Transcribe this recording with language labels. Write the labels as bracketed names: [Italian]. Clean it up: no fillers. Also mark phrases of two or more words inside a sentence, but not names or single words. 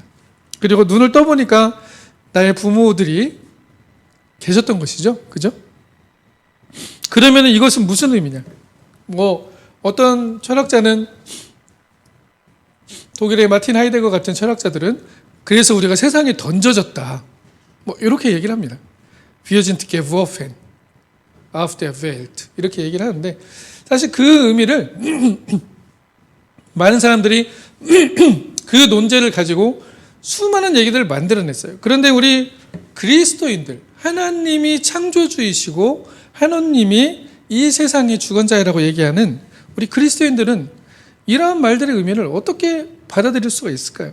[Korean] 그리고 눈을 떠보니까 나의 부모들이 계셨던 것이죠. 그죠? 그러면 이것은 무슨 의미냐? 어떤 철학자는 독일의 마틴 하이데거 같은 철학자들은 그래서 우리가 세상에 던져졌다. 이렇게 얘기를 합니다. [German] Wir sind geworfen auf der Welt. [Korean] 이렇게 얘기를 하는데 사실 그 의미를 많은 사람들이 그 논제를 가지고 수많은 얘기들을 만들어냈어요. 그런데 우리 그리스도인들, 하나님이 창조주이시고 하나님이 이 세상의 주권자라고 얘기하는 우리 그리스도인들은 이러한 말들의 의미를 어떻게 받아들일 수가 있을까요?